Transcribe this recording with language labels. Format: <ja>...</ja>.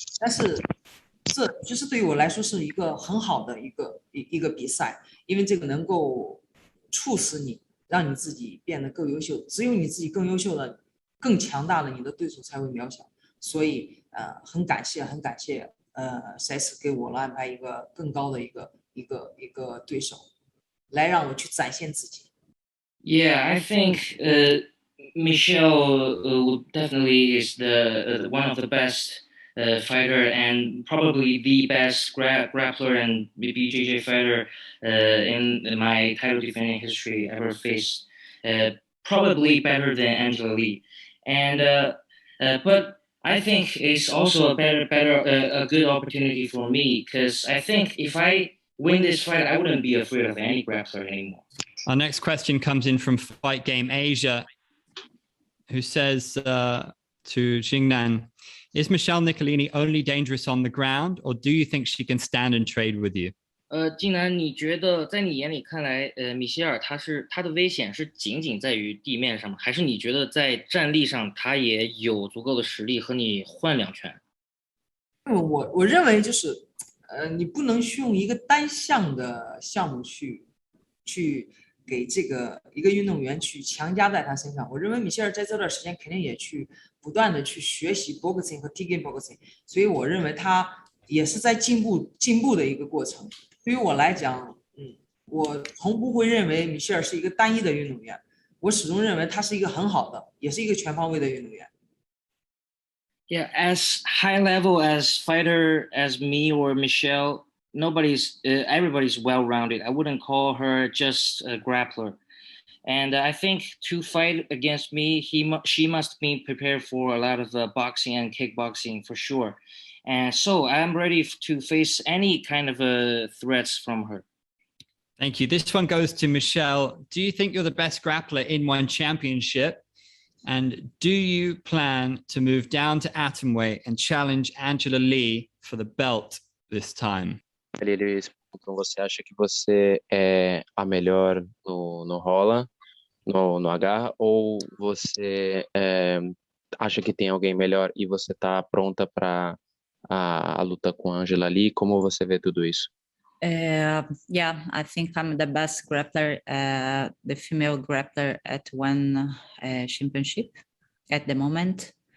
<zh>但是这其实对于我来说是一个很好的一个比赛，因为这个能够促使你让你自己变得更优秀，只有你自己更优秀了、更强大了，你的对手才会渺小。所以很感谢赛斯给我安排一个更高的一个对手，来让我去展现自己。</zh> <en>Yeah, I think Michelle definitely is the one of the best fighter and probably the best grappler and BJJ fighter in my title defending history ever faced. Probably better than Angela Lee, and but I think it's also a good opportunity for me, because I think if I win this fight, I wouldn't be afraid of any grappler anymore. Our next question comes in from Fight Game Asia, who says to Jingnan, is Michelle Nicolini only dangerous on the ground, or do you think she can stand and trade with you?</en> <zh>晋南，你觉得在你眼里看来，米歇尔他的危险是仅仅在于地面上吗？还是你觉得在站立上他也有足够的实力和你换两拳？我认为就是你不能去用一个单项的项目去给这个一个运动员去强加在他身上。我认为米歇尔在这段时间肯定也去不断的去学习 boxing 和 T-game boxing， 所以我认为他也是在进步的一个过程。对于我来讲，我从不会认为米歇尔是一个单一的运动员，我始终认为他是一个很好的，也是一个全方位的运动员。</zh> <en>Yeah, as high level as fighter as me or Michelle, everybody's well-rounded. I wouldn't call her just a grappler. And I think to fight against me, she must be prepared for a lot of boxing and kickboxing for sure. And so I'm ready to face any kind of threats from her. Thank you. This one goes to Michelle. Do you think you're the best grappler in one championship? And do you plan to move down to atomweight and challenge Angela Lee for the belt this time?</en> <pt>Ele Então você acha que você é a melhor no rola, no agarra, ou você acha que tem alguém melhor e você tá pronta para a luta com a Angela Lee? Como você vê tudo isso?</pt> <en>Yeah, I think I'm the best grappler, the female grappler at one championship at the moment.</en>